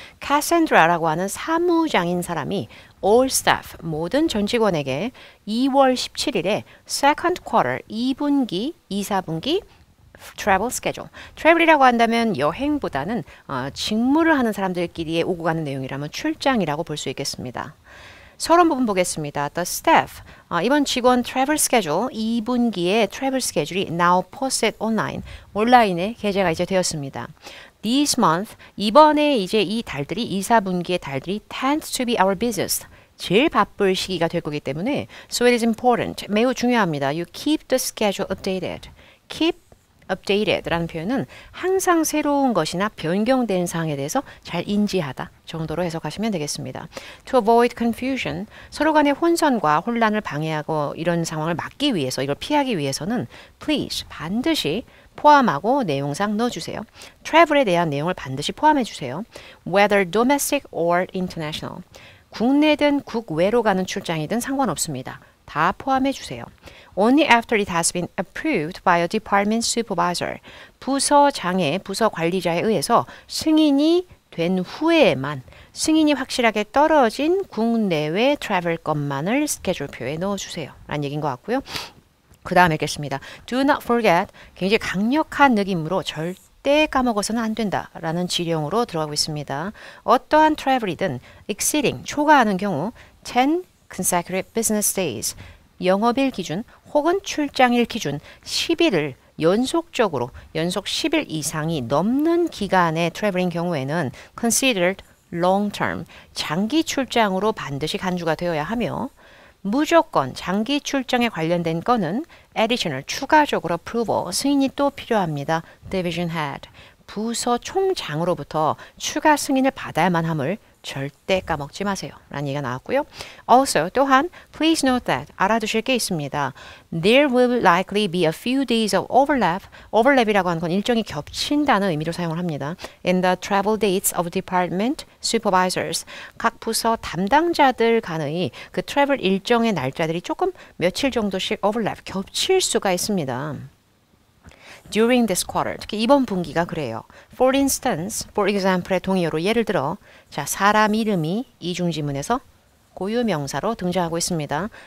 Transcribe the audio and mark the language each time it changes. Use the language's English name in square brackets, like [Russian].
[Korean] 카산드라라고 하는 사무장인 사람이 all staff, 모든 전 직원에게 2월 17일에 second quarter, 2분기, 2, 4분기 travel schedule. travel이라고 한다면 여행보다는 직무를 하는 사람들끼리의 오고 가는 내용이라면 출장이라고 볼 수 있겠습니다. 서론 부분 보겠습니다. The staff, 이번 직원 travel schedule, 2분기의 travel schedule이 [English] now posted online, [Korean] 온라인에 게재가 이제 되었습니다. This month, 이번에 이제 이 달들이 2, 4분기의 달들이 [English] tend to be our busiest. [Korean] 제일 바쁠 시기가 될 거기 때문에 [English] so it is important, [Korean] 매우 중요합니다. [English] You keep the schedule updated. [Korean] keep updated라는 표현은 항상 새로운 것이나 변경된 사항에 대해서 잘 인지하다 정도로 해석하시면 되겠습니다. [English] To avoid confusion, [Korean] 서로 간의 혼선과 혼란을 방해하고 이런 상황을 막기 위해서, 이걸 피하기 위해서는 please, 반드시 포함하고 내용상 넣어주세요. travel에 대한 내용을 반드시 포함해 주세요. [English] Whether domestic or international, [Korean] 국내든 국외로 가는 출장이든 상관없습니다. 다 포함해 주세요. [English] Only after it has been approved by a department supervisor. [Korean] 부서장의, 부서 관리자에 의해서 승인이 된 후에만, 승인이 확실하게 떨어진 국내외 트래블 것만을 스케줄표에 넣어주세요. 라는 얘기인 것 같고요. 그 다음에 읽겠습니다. Do not forget, 굉장히 강력한 느낌으로 절대 까먹어서는 안 된다라는 지령으로 들어가고 있습니다. 어떠한 트래블이든 exceeding, 초과하는 경우 [English] 10 consecutive business days, [Korean] 영업일 기준 혹은 출장일 기준 10일을 연속적으로 연속 10일 이상이 넘는 기간의 트래블인 경우에는 [English] considered long term, [Korean] 장기 출장으로 반드시 간주가 되어야 하며 무조건 장기 출장에 관련된 건은 additional, 추가적으로 approval, 승인이 또 필요합니다. division head, 부서 총장으로부터 추가 승인을 받아야만 함을 절대 까먹지 마세요. 라는 얘기가 나왔고요. Also, 또한 [English] please note that, [Korean] 알아두실 게 있습니다. [English] There will likely be a few days of overlap. [Korean] overlap이라고 하는 건 일정이 겹친다는 의미로 사용을 합니다. [English] In the travel dates of department supervisors. [Korean] 각 부서 담당자들 간의 그 트래블 일정의 날짜들이 조금 며칠 정도씩 overlap, 겹칠 수가 있습니다. [English] During this quarter, [Korean] 특히 이번 분기가 그래요. [English] For instance, [Korean] for example의 동의어로 예를 들어, 자, 사람 이름이 이중지문에서 고유명사로 등장하고 있습니다.